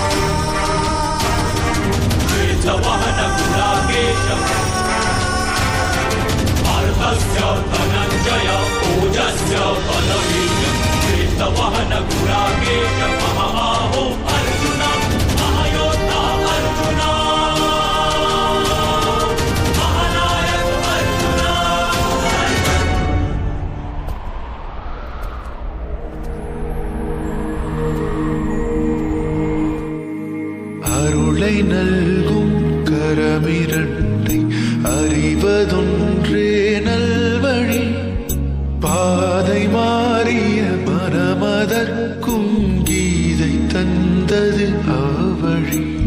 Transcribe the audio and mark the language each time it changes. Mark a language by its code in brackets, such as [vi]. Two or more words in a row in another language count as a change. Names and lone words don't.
[sa] पार्थस्य धनञ्जय ओजस्य बलवीर्यं श्वेतवहनगुणाकेश महाबाहो अर्जुन महायोद्धा अर्जुन महानायक अर्जुन [ta] அருளை நல்கும் கரமிரண்டை அறிவதொன்றே நல்வழி பாதை மாறிய மனமதற்கும் கீதை தந்தது அவ்வழி